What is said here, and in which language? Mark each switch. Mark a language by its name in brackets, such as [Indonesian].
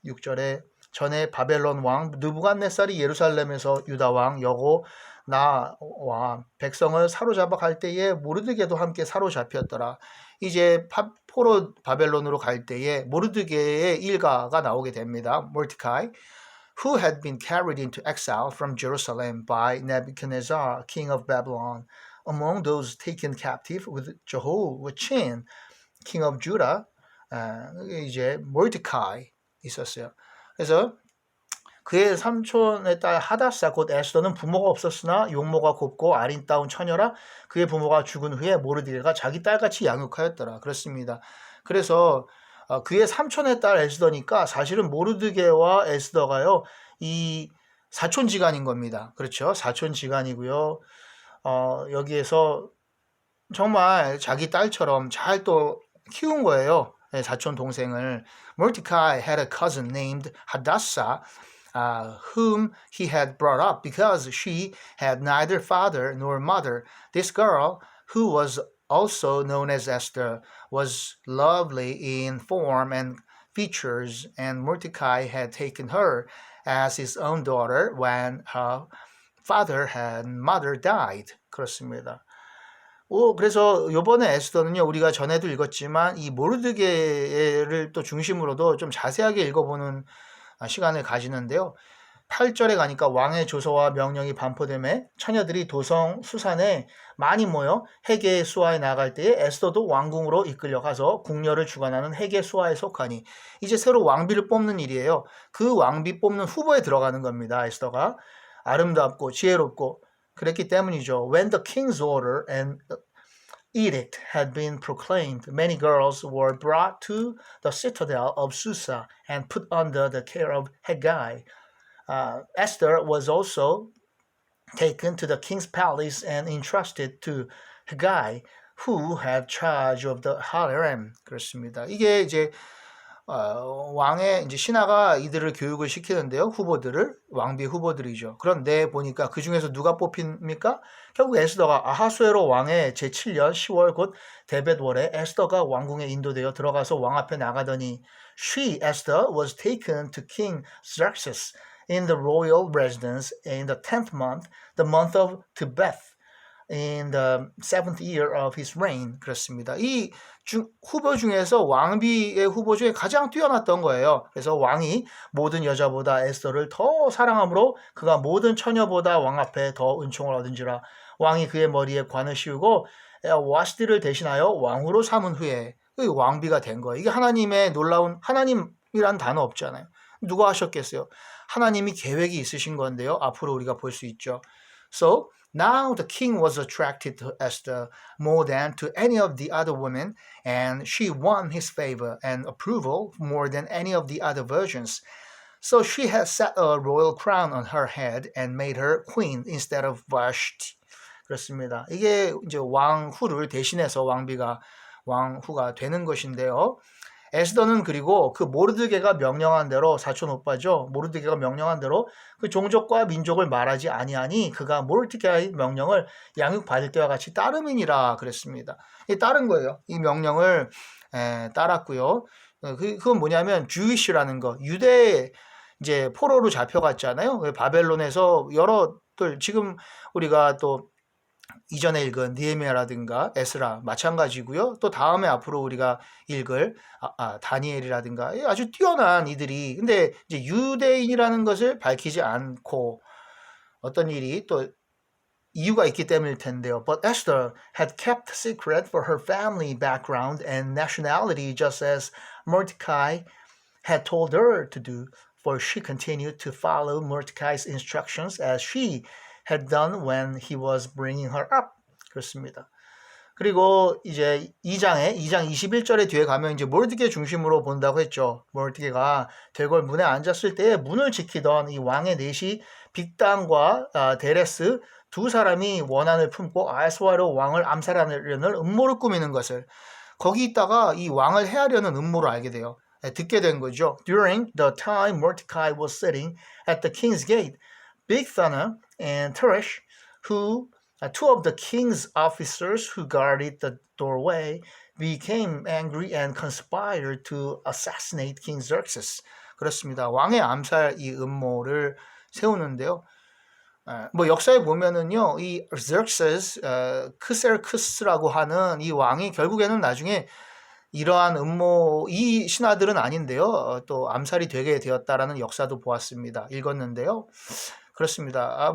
[Korean] 6절에 전에 바벨론 왕 느부갓네살이 예루살렘에서 유다 왕 여고 나와 백성을 사로잡아 갈 때에 모르드게도 함께 사로잡혔더라. 이제 포로 바벨론으로 갈 때에 모르드게의 일가가 나오게 됩니다. [English] 모르드카이 who had been carried into exile from Jerusalem by Nebuchadnezzar, king of Babylon. Among those taken captive with Jehoiachin, king of Judah, [Korean] 이제 모르드카이 있었어요. 그래서 그의 삼촌의 딸 하다사 곧 에스더는 부모가 없었으나 용모가 곱고 아린다운 처녀라. 그의 부모가 죽은 후에 모르드게가 자기 딸같이 양육하였더라. 그렇습니다. 그래서 그의 삼촌의 딸 에스더니까 사실은 모르드게와 에스더가요, 이 사촌지간인 겁니다. 그렇죠? 사촌지간이고요. 여기에서 정말 자기 딸처럼 잘 또 키운 거예요. 사촌 동생을. [English] Mordecai had a cousin named Hadassah, whom he had brought up because she had neither father nor mother. This girl, who was also known as Esther, was lovely in form and features, and Mordecai had taken her as his own daughter when her father and mother died. [Korean] 그렇습니다. 그래서 요번에 에스더는요, 우리가 전에도 읽었지만 이 모르드게를 또 중심으로도 좀 자세하게 읽어보는 시간을 가지는데요. 8절에 가니까 왕의 조서와 명령이 반포됨에 처녀들이 도성 수산에 많이 모여 헤게 수하에 나갈 때에 에스더도 왕궁으로 이끌려 가서 궁녀를 주관하는 헤게 수하에 속하니, 이제 새로 왕비를 뽑는 일이에요. 그 왕비 뽑는 후보에 들어가는 겁니다. 에스더가 아름답고 지혜롭고 그랬기 때문이죠. [English] When the king's order and edict had been proclaimed, many girls were brought to the citadel of Susa and put under the care of Hegai. Esther was also taken to the king's palace and entrusted to Hegai, who had charge of the harem. [Korean] 그렇습니다. 이게 이제 왕의 이제 신하가 이들을 교육을 시키는데요. 후보들을, 왕비 후보들이죠. 그런데 보니까 그 중에서 누가 뽑힙니까? 결국 에스더가 아하수에로 왕의 제7년 10월 곧 데벳월에 에스더가 왕궁에 인도되어 들어가서 왕 앞에 나가더니, [English] She, Esther, was taken to King Xerxes in the royal residence in the 10th month, the month of Tebeth, in the 7th year of his reign. [Korean] 그렇습니다. 이 후보 중에서 왕비의 후보 중에 가장 뛰어났던 거예요. 그래서 왕이 모든 여자보다 에스더를 더 사랑하므로 그가 모든 처녀보다 왕 앞에 더 은총을 얻은지라. 왕이 그의 머리에 관을 씌우고 와스디를 대신하여 왕으로 삼은 후에 왕비가 된 거예요. 이게 하나님의 놀라운, 하나님이란 단어 없잖아요. 누가 하셨겠어요? 하나님이 계획이 있으신 건데요. 앞으로 우리가 볼 수 있죠. [English] So now the king was attracted to Esther more than to any of the other women, and she won his favor and approval more than any of the other virgins. So she had set a royal crown on her head and made her queen instead of Vashti. [Korean] 그렇습니다. 이게 이제 왕후를 대신해서 왕비가 왕후가 되는 것인데요. 에스더는 그리고 그 모르드게가 명령한 대로, 사촌 오빠죠. 모르드게가 명령한 대로 그 종족과 민족을 말하지 아니하니 그가 모르드게의 명령을 양육받을 때와 같이 따름이니라 그랬습니다. 따른 거예요. 이 명령을 따랐고요. 그건 뭐냐면 주이시라는 거. 유대 이제 포로로 잡혀갔잖아요. 바벨론에서 여러들, 지금 우리가 또 이전에 읽은 느헤미야라든가 에스라 마찬가지고요. 또 다음에 앞으로 우리가 읽을 다니엘이라든가 아주 뛰어난 이들이, 근데 이제 유대인이라는 것을 밝히지 않고 어떤 일이 또 이유가 있기 때문일 텐데요. [English] But Esther had kept secret for her family background and nationality, just as Mordecai had told her to do, for she continued to follow Mordecai's instructions as she had done when he was bringing her up. [Korean] 그렇습니다. 그리고 이제 2장 21절에 뒤에 가면 이제 모르드게 중심으로 본다고 했죠. 모르드게가 대궐 문에 앉았을 때 문을 지키던 이 왕의 넷이 빅단과 데레스 두 사람이 원한을 품고 아하수에로 왕을 암살하려는 음모를 꾸미는 것을, 거기 있다가 이 왕을 해하려는 음모를 알게 돼요. 듣게 된 거죠. [English] During the time Mordecai was sitting at the king's gate, Bigthana and Teresh, who two of the king's officers who guarded the doorway, became angry and conspired to assassinate King Xerxes. [Korean] 그렇습니다. 왕의 암살 이 음모를 세우는데요. 뭐 역사에 보면은요, 이 Xerxes, 크셀크스라고 하는 이 왕이 결국에는 나중에 이러한 음모, 이 신하들은 아닌데요, 또 암살이 되게 되었다라는 역사도 보았습니다. 읽었는데요. 그렇습니다.